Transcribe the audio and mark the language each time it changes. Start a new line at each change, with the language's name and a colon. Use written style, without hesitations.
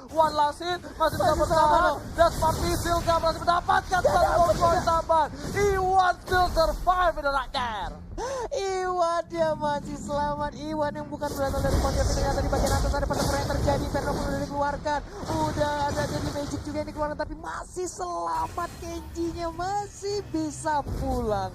English: One last hit,
Indonesian: masih bisa bertahan, dan Smart Missile gak berhasil mendapatkan satu poin tambahan.
English: Iwan still survive in the right there.
Indonesian: Iwan dia masih selamat. Iwan yang bukan berasal dari Pontianak, ternyata di bagian atas ada pertempuran yang terjadi. Inferno pun udah dikeluarkan, udah ada jadi Magic juga yang dikeluarkan, tapi masih selamat. Kenji-nya masih bisa pulang.